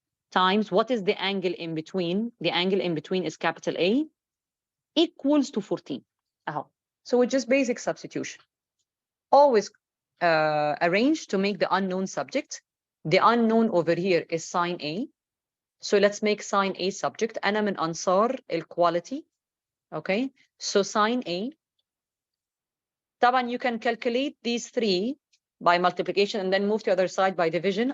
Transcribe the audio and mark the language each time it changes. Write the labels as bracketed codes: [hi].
[en] Times what is the angle in between? The angle in between is capital A, equals to 14. So it's just basic substitution. Always arrange to make the unknown subject. The unknown over here is sine A. So let's make sine A subject. [ar] أنا من أنصار equality. [en] Okay, so sine A. طبعا you can calculate these three by multiplication and then move to the other side by division.